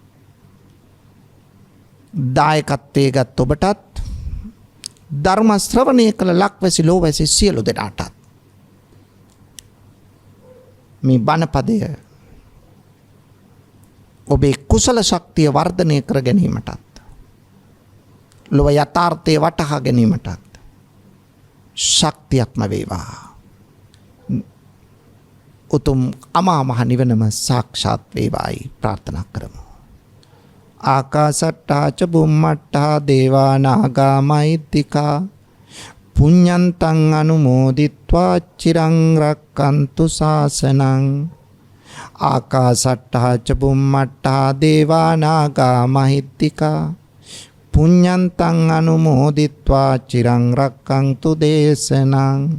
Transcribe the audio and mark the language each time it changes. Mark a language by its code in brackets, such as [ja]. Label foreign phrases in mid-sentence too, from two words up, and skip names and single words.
[si] දායකත්වයේ ගත් ඔබටත් ධර්ම ශ්‍රවණය කළ ලක්වැසි ලෝවැසි සියලු දෙනාටත් මේ බණපදය ඔබේ කුසල ශක්තිය වර්ධනය කර ගැනීමටත් ලොව යථාර්ථය වටහා ගැනීමටත් ශක්තියක්ම වේවා. උතුම් අමා මහ නිවනම සාක්ෂාත් වේවායි ප්‍රාර්ථනා කරමු. [pi] ආකාසට්ටා ච බුම්මට්ටා දේවා නාග මහිද්దికා පුඤ්ඤන්තං අනුමෝදිත්වා චිරං රක්칸තු ශාසනං. ආකාසට්ටා ච බුම්මට්ටා දේවා නාග මහිද්దికා පුඤ්ඤන්තං අනුමෝදිත්වා චිරං රක්칸තු දේශනං.